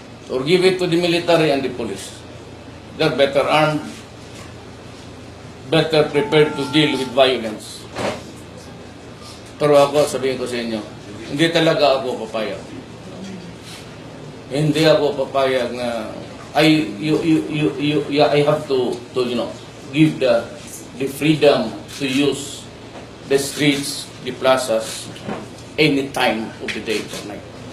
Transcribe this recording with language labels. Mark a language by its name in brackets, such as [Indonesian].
[English] or give it to the military and the police. They're better armed, better prepared to deal with violence. [Filipino] Pero ako, sabihin ko sa inyo, hindi talaga ako papayag. Hindi ako papayag na [English] I have to give the freedom to use the streets, the plazas, any time of the day or night.